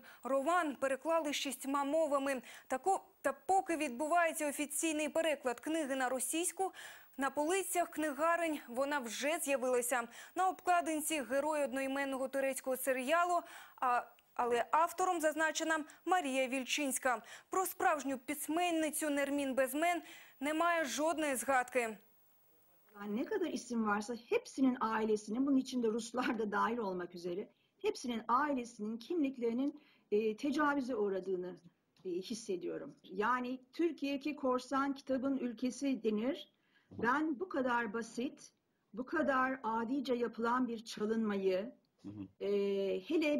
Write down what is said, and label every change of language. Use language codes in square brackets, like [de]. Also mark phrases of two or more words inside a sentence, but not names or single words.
[uk] Роман переклали 6 мовами. Та поки відбувається офіційний переклад книги на російську, на полицях книгарень вона вже з'явилася. На обкладинці герой одноіменного турецького серіалу, але автором зазначена Марія Вільчинська. Про справжню письменницю Нермін Безмен немає жодної згадки. [tr] Ne kadar isim varsa hepsinin ailesinin, bunun içinde Ruslar da dahil olmak üzere, hepsinin ailesinin kimliklerinin tecavüze uğradığını hissediyorum. Yani Türkiye'deki korsan kitabın ülkesi denir. Ben bu kadar basit, bu kadar adice yapılan bir çalınmayı, hele